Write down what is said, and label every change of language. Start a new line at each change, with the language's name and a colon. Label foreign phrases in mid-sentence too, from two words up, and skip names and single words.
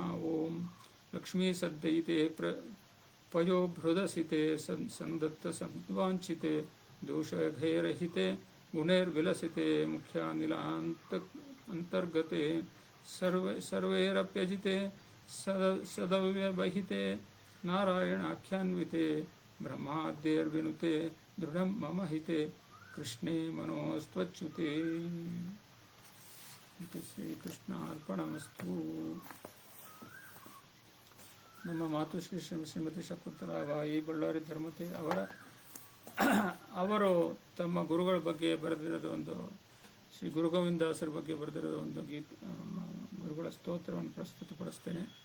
Sanskrit: ಓಂ. ಲಕ್ಷ್ಮೀ ಸದ್ದಯಿತೆ ಪಯೋಭೃದಸಿತೆ ಸಂದತ್ತ ಸಂವಾಂಚಿತೆ ದೋಷಘೈರಹಿತೆ ಗುಣೈರ್ವಿಲಸಿತೆ ಮುಖ್ಯಾನಿಲ ಅಂತರ್ಗತೆ ಸರ್ವೈರಪ್ಯಜಿತೆ ಸದವ್ಯವಹಿತೆ ನಾರಾಯಣಾಖ್ಯಾನ್ವಿತೆ ಬ್ರಹ್ಮಾದ್ಯೈರ್ವಿನುತೆ ದೃಢಂ ಮಮ ಹಿತೆ ಕೃಷ್ಣೇ ಮನೋಸ್ತ್ವಚ್ಯುತೆ. ಶ್ರೀಕೃಷ್ಣ ಅರ್ಪಣಮಸ್ತು.
Kannada: ನಮ್ಮ ಮಾತುಶ್ರೀ ಶ್ರೀಮತಿ ಶಕುಂತಲಾಬಾಯಿ ಬಳ್ಳಾರಿ ಧರ್ಮತೆ ಅವರು ತಮ್ಮ ಗುರುಗಳ ಬಗ್ಗೆ ಬರೆದಿರೋದು ಒಂದು ಶ್ರೀ ಗುರುಗೋವಿಂದಾಸರ ಬಗ್ಗೆ ಬರೆದಿರೋದು ಒಂದು ಗುರುಗಳ ಸ್ತೋತ್ರವನ್ನು ಪ್ರಸ್ತುತಪಡಿಸ್ತೇನೆ.